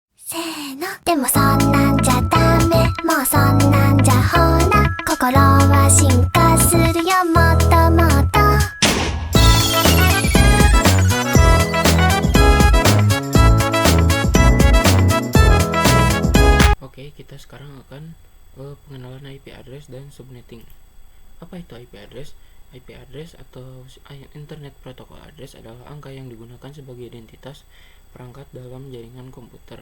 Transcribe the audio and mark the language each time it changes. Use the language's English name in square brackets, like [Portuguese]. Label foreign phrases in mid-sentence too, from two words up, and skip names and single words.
[Japanese] せーのでもそんなんじゃダメもうそんなんじゃほら心は進化するよもっともっと [Indonesian] Oke, kita sekarang akan pengenalan IP address dan subnetting. Apa itu IP address? IP address atau Internet Protocol Address adalah angka yang digunakan sebagai identitas perangkat dalam jaringan komputer.